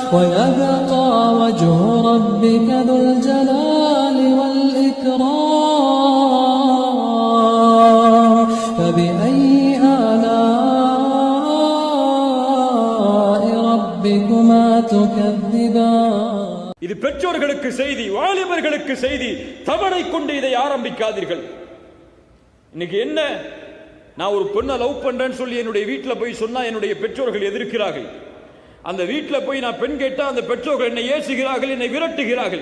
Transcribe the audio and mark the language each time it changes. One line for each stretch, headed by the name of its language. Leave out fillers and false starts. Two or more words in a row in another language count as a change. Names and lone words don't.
Arabic: ويبقى وجه ربك ذو الجلال والإكرام فبأي آلاء ربكما تكذبان.
Tamil: இது பெற்றோர்களுக்கு செய்தி, வாலிபர்களுக்கு செய்தி. தவறை கொண்டு இதை ஆரம்பிக்காதீர்கள். இன்னைக்கு என்ன, நான் ஒரு பொண்ணை லவ் பண்றேன்னு சொல்லி என்னுடைய வீட்டில் போய் சொன்னா என்னுடைய பெற்றோர்கள் எதிர்க்கிறார்கள். அந்த வீட்டில் போய் நான் பெண் கேட்டா அந்த பெற்றோர்கள் என்னை ஏசுகிறார்கள், என்னை விரட்டுகிறார்கள்.